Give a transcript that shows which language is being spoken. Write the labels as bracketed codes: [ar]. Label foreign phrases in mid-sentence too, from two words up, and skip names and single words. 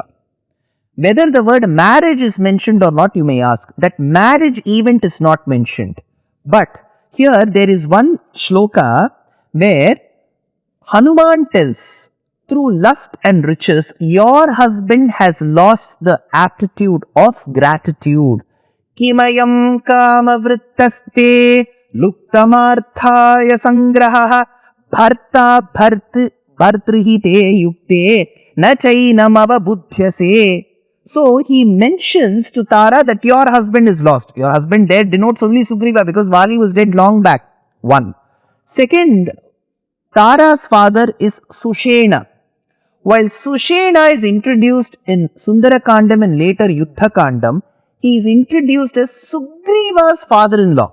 [en] Whether the word marriage is mentioned or not, you may ask. That marriage event is not mentioned. But here there is one shloka where Hanuman tells, through lust and riches, your husband has lost the aptitude of gratitude. [sa] किमयं काम वृत्तस्ते लुक्तमर्थाय संग्रह भर्ता भर्तृहिते युक्ते न चैनमव बुद्ध्यसे. [en] So he mentions to Tara that your husband is lost. Your husband there denotes only Sugriva because Vali was dead long back. One. Second, Tara's father is Sushena. While Sushena is introduced in Sundara Kandam and later Yuddha Kandam, he is introduced as Sugriva's father-in-law.